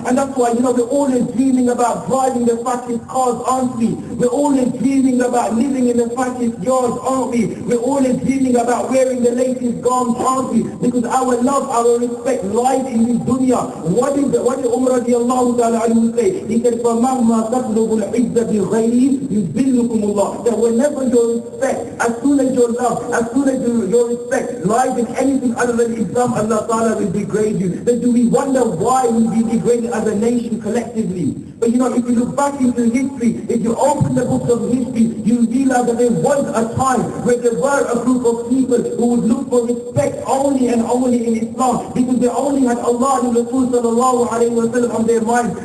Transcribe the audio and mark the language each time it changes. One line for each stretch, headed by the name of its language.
English: And that's why, you know, we're always dreaming about driving the fastest cars, aren't we? We're always dreaming about living in the fastest yards, aren't we? We're always dreaming about wearing the latest garments, aren't we? Because our love, our respect lies in this dunya. What did Umar radiallahu ta'ala anhu say? He said,
Arabic: فَمَهْمَا تَطْلُبُ الْعِزَّ بِغَيْرِهِ يُذِلُّكُمُ اللَّهُ.
English: That whenever your respect, as soon as your love, as soon as your respect lies in anything other than Islam, Allah Ta'ala will degrade you. Then do we wonder why we be degraded as a nation collectively? But you know, if you look back into history, if you open the books of history, you realize that there was a time where there were a group of people who would look for respect only and only in Islam, because they only had Allah and Rasul sallallahu alayhi wa sallam on their minds.